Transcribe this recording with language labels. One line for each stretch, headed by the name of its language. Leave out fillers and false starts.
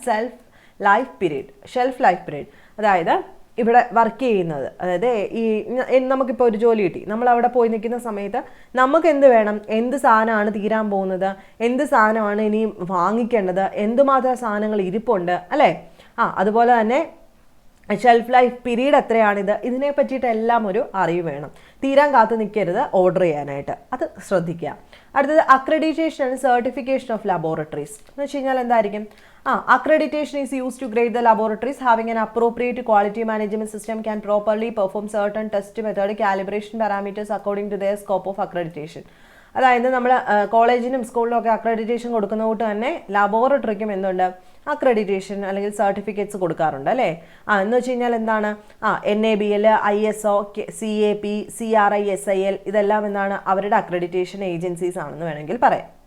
Malayalam: Shelf life period, അതായത് ഇവിടെ work ചെയ്യുന്നത്, അതായത് ഈ നമുക്കിപ്പോൾ ഒരു ജോലി കിട്ടി, നമ്മൾ അവിടെ പോയി നിൽക്കുന്ന സമയത്ത് നമുക്ക് എന്ത് വേണം, എന്ത് സാധനമാണ് തീരാൻ പോകുന്നത്, എന്ത് സാധനമാണ് ഇനി വാങ്ങിക്കേണ്ടത്, എന്തുമാത്രം സാധനങ്ങൾ ഇരിപ്പുണ്ട് അല്ലേ. അതുപോലെ തന്നെ ഷെൽഫ് ലൈഫ് പീരീഡ് എത്രയാണിത്, ഇതിനെ പറ്റിയിട്ടെല്ലാം ഒരു അറിവ് വേണം. തീരാൻ കാത്തു നിൽക്കരുത് ഓർഡർ ചെയ്യാനായിട്ട്, അത് ശ്രദ്ധിക്കുക. അടുത്തത്
English: accreditation and certification of laboratories
Malayalam: എന്ന് വെച്ച് കഴിഞ്ഞാൽ എന്തായിരിക്കും?
English: Accreditation is used to grade the laboratories having an appropriate quality management system can properly perform certain test method calibration parameters according to their scope of accreditation.
Malayalam: അതായത് നമ്മൾ കോളേജിനും സ്കൂളിലും ഒക്കെ accreditation കൊടുക്കുന്ന കൂട്ട് തന്നെ ലബോറട്ടറിക്കും എന്തുണ്ട്, അക്രഡിറ്റേഷൻ അല്ലെങ്കിൽ സർട്ടിഫിക്കറ്റ്സ് കൊടുക്കാറുണ്ട് അല്ലേ. എന്ന് വെച്ച് കഴിഞ്ഞാൽ എന്താണ്, NABL, ISO, CAP, CRISIL ഇതെല്ലാം എന്താണ് അവരുടെ അക്രഡിറ്റേഷൻ ഏജൻസീസ് ആണെന്ന് വേണമെങ്കിൽ പറയാം.